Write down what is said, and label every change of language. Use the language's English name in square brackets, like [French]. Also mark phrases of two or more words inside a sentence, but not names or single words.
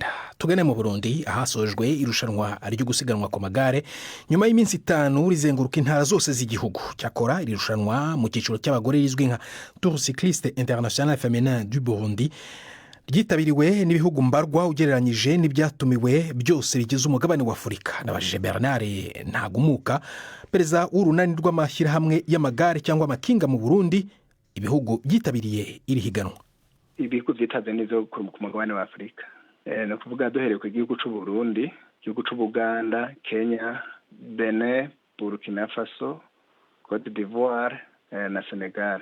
[Kinyarwanda] Tugane mu Burundi, ahasojwe irushanwa ryo gusiganwa ku magare nyuma y'iminsi 5 rizenguruka intara zose z'igihugu. Cyakora iri rushanwa mu cyiciro cy'abagore rizwi nka Tour Cycliste International Féminin du Burundi ryitabiriwe n'ibihugu mbarwa ugereranyije n'ibyatumiwe byose bigize umugabane wa Afurika. Nabajije Bernard Ntagumuka, perezida w'urunani rw'amashyirahamwe y'amagare cyangwa amakinga mu Burundi, ibihugu byitabiriye iri higanwa. Ibihugu byitabye neza ku mugabane wa Afurika, no kuvuga duhereye ku gihugu cy'u Burundi, igihugu cy'u Buganda, Kenya, Benin, Burkina Faso, Cote d'Ivoire na Senegal.